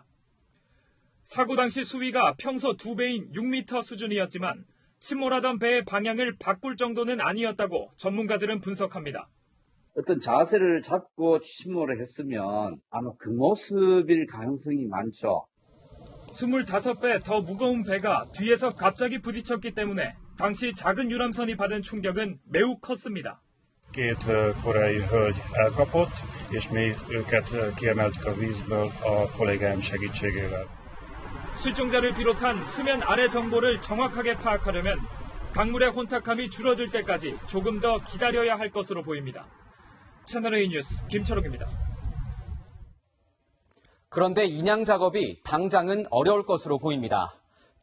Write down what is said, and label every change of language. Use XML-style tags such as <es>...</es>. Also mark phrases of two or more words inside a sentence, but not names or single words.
<ko>사고 당시 수위가 평소 2배인 6m 수준이었지만 침몰하던 배의 방향을 바꿀 정도는 아니었다고 전문가들은 분석합니다. 어떤 자세를 잡고 침몰을 했으면 아마 그 모습일 가능성이 많죠. 25배 더 무거운 배가 뒤에서 갑자기 부딪혔기 때문에 당시 작은 유람선이 받은 충격은 매우 컸습니다.</ko> <hu>Két koreai hölgy elkapott, és mi őket kiemeltük a vízből a kollégáim segítségével.</hu> <ko>실종자를 비롯한 수면 아래 정보를 정확하게 파악하려면 강물의 혼탁함이 줄어들 때까지 조금 더 기다려야 할 것으로 보입니다. 채널A 뉴스 김철욱입니다. 그런데 인양 작업이 당장은 어려울 것으로 보입니다.</ko>